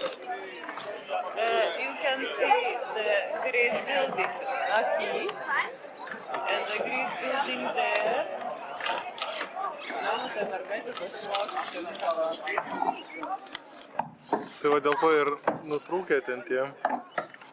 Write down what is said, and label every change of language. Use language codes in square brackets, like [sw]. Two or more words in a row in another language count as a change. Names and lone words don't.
[en] You can see the great building aquí and the great building there. [lt] Tai va dėl ko ir nutrūkė ten tie.